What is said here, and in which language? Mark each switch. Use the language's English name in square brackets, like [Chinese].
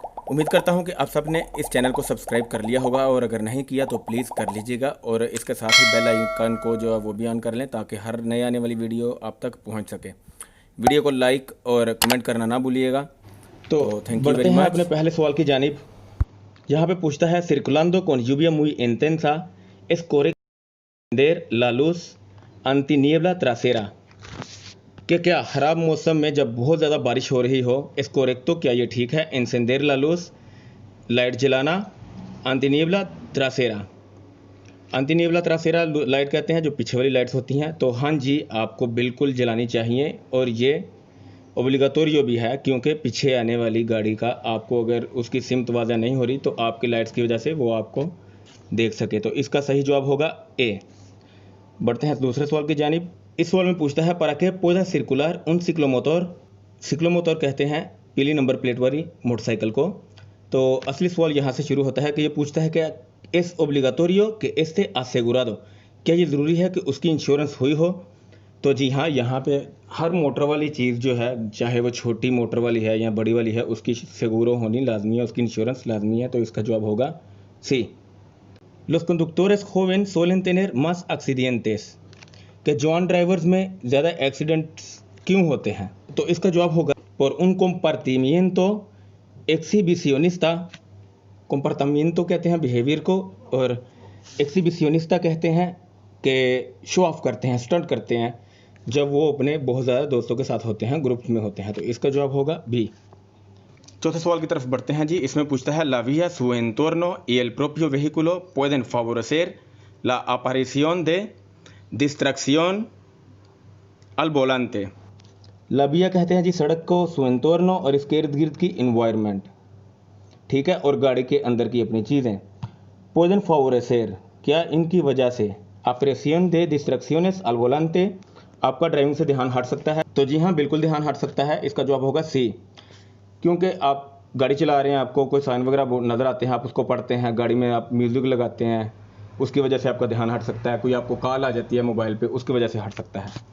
[Hindi] उम्मीद करता हूं कि आप सब ने इस चैनल को सब्सक्राइब कर लिया होगा, और अगर नहीं किया तो प्लीज़ कर लीजिएगा, और इसके साथ ही बेल आइकन को जो है वो भी ऑन कर लें ताकि हर नए आने वाली वीडियो आप तक पहुंच सके। वीडियो को लाइक और कमेंट करना ना भूलिएगा। तो थैंक यू वेरी मच। अपने पहले सवाल की जानिब। यहाँ पे पूछता है [Spanish] circulando con lluvia muy intensa es correcto encender la luz antiniebla trasera। [Hindi] कि क्या ख़राब मौसम में जब बहुत ज़्यादा बारिश हो रही हो [Spanish] es correcto, [Hindi] क्या ये ठीक है [Spanish] encender la luz [Hindi] लाइट जलाना [Spanish] antiniebla trasera। antiniebla trasera [Hindi] light कहते हैं जो पीछे वाली लाइट्स होती हैं। तो हाँ जी, आपको बिल्कुल जलानी चाहिए, और ये ओब्लिगाटोरियो भी है, क्योंकि पीछे आने वाली गाड़ी का आपको अगर उसकी सिमत वाज़ा नहीं हो रही तो आपकी लाइट्स की वजह से वो आपको देख सके। तो इसका सही जवाब होगा ए। बढ़ते हैं दूसरे सवाल की जानिब। इस सवाल में पूछता है [Spanish] para qué pueda circular un ciclomotor। [Hindi] सिक्लोमोटर कहते हैं पीली नंबर प्लेट वाली मोटरसाइकिल को। तो असली सवाल यहाँ से शुरू होता है कि ये पूछता है कि [Spanish] es obligatorio que esté asegurado। [Hindi] क्या ये ज़रूरी है कि उसकी इंश्योरेंस हुई हो। तो जी हाँ, यहाँ पे हर मोटर वाली चीज़ जो है, चाहे वो छोटी मोटर वाली है या बड़ी वाली है, उसकी सेगुरो होनी लाजमी है, उसकी इंश्योरेंस लाजमी है। तो इसका जवाब होगा सी। [Spanish] Los conductores jóvenes suelen tener más accidentes। [Hindi] कि जवान ड्राइवर्स में ज़्यादा एक्सीडेंट्स क्यों होते हैं। तो इसका जवाब होगा [Spanish] por un comportamiento exhibicionista। [Hindi] comportamiento कहते हैं बिहेवियर को, और exhibicionista कहते हैं कि शो ऑफ करते हैं, स्टंट करते हैं जब वो अपने बहुत ज़्यादा दोस्तों के साथ होते हैं, ग्रुप में होते हैं। तो इसका जवाब होगा बी। चौथे सवाल की तरफ बढ़ते हैं जी। इसमें पूछता है [Spanish] la vía, su entorno y el propio vehículo pueden favorecer la aparición de distracción al volante। la vía [Hindi] कहते हैं जी सड़क को, [Spanish] su entorno [Hindi] और इसके इर्द गिर्द की इन्वायरमेंट, ठीक है, और गाड़ी के अंदर की अपनी चीज़ें। [Spanish] pueden favorecer, [Hindi] क्या इनकी वजह से [Spanish] aparición de distracciones al volante, [Hindi] आपका ड्राइविंग से ध्यान हट सकता है। तो जी हाँ, बिल्कुल ध्यान हट सकता है। इसका जवाब होगा सी, क्योंकि आप गाड़ी चला रहे हैं, आपको कोई साइन वगैरह नज़र आते हैं, आप उसको पढ़ते हैं, गाड़ी में आप म्यूज़िक लगाते हैं, उसकी वजह से आपका ध्यान हट सकता है। कोई आपको कॉल आ जाती है मोबाइल पे, उसकी वजह से हट सकता है।